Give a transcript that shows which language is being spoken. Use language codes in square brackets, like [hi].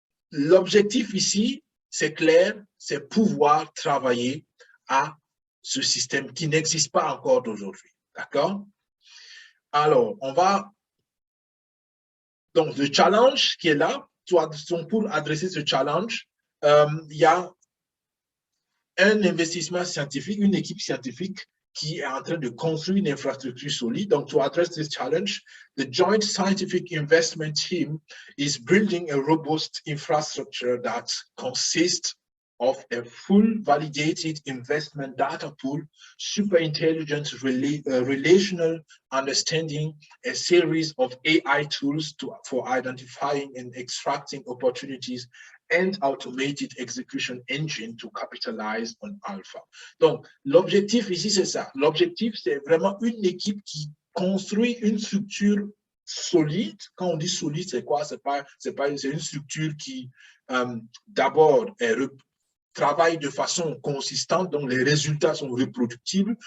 [fr] L'objectif ici, c'est clair, c'est pouvoir travailler à ce système qui n'existe pas encore d'aujourd'hui. D'accord? Alors, on va... Donc, le challenge qui est là, pour adresser ce challenge, il y a un investissement scientifique, une équipe scientifique qui est en train de construire une infrastructure solide. Donc, [en] to address this challenge, the Joint Scientific Investment Team is building a robust infrastructure that consists of a full validated investment data pool, superintelligent relational understanding, a series of AI tools for identifying and extracting opportunities, and automated execution engine to capitalize on alpha. [fr] Donc, l'objectif ici, c'est ça. L'objectif, c'est vraiment une équipe qui construit une structure solide. Quand on dit solide, c'est quoi? C'est une structure qui, d'abord, travaille de façon consistante, donc les résultats sont reproductibles.